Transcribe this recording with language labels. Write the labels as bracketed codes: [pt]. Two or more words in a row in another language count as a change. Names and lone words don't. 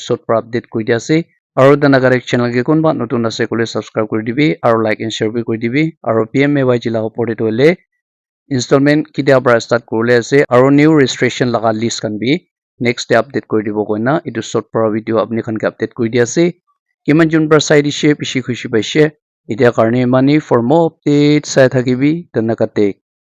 [nag] short pra update koi dia ase aro danagarek channel ke konba notun ase kole subscribe kori dibi aro [en] like and share [nag] bi kori dibi aro PMAYG laga opor de dole installment kitia para start korle ase aro [en] new registration [nag] laga list kan bi [en] next day update [nag] kori dibo koina etu short pra video apni khan ke update kori dia ase kiman jun pra side she bishi khushi paise etia karne mani [en] for more updates [nag] sai thakibi danakate